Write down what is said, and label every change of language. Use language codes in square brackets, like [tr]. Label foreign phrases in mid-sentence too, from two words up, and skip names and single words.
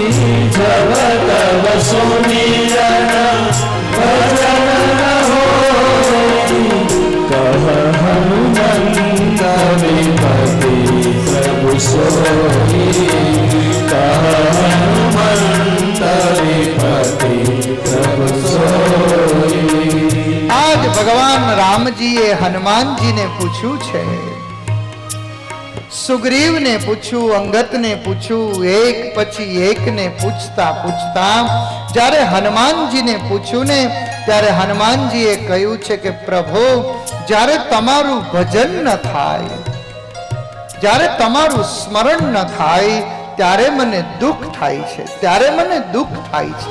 [awa] जब तब सुमिरन भजन होई. कह हनुमंत विपति प्रभु सोई. कह हनुमंत विपति प्रभु सोई. [gu] આજ ભગવાન રામજીએ હનુમાનજીને પૂછ્યું છે, સુગ્રીવને પૂછ્યું, અંગતને પૂછ્યું, એક પછી એકને પૂછતા પૂછતા જ્યારે હનુમાનજીને પૂછ્યું ને ત્યારે હનુમાનજીએ કહ્યું છે કે પ્રભુ જ્યારે તમારું ભજન ન થાય, જ્યારે તમારું સ્મરણ ન થાય ત્યારે મને દુઃખ થાય છે, ત્યારે મને દુઃખ થાય છે.